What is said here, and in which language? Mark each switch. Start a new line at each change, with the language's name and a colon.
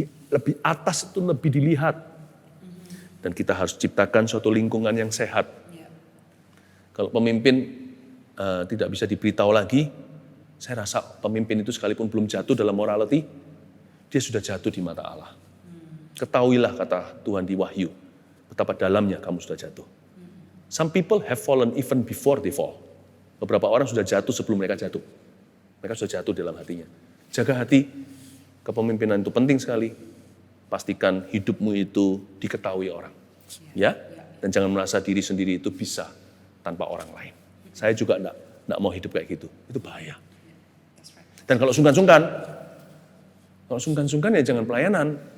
Indonesian: Lebih atas itu lebih dilihat. Dan kita harus ciptakan suatu lingkungan yang sehat. Kalau pemimpin tidak bisa diberitahu lagi, saya rasa pemimpin itu sekalipun belum jatuh dalam morality, dia sudah jatuh di mata Allah. Ketahuilah kata Tuhan di Wahyu, betapa dalamnya kamu sudah jatuh.
English: Some people have fallen even before they fall.
Indonesian: Beberapa orang sudah jatuh sebelum mereka jatuh. Mereka sudah jatuh dalam hatinya. Jaga hati, kepemimpinan itu penting sekali. Pastikan hidupmu itu diketahui orang. Ya, dan jangan merasa diri sendiri itu bisa tanpa orang lain. Saya juga enggak mau hidup kayak gitu. Itu bahaya. Dan kalau sungkan-sungkan ya jangan pelayanan.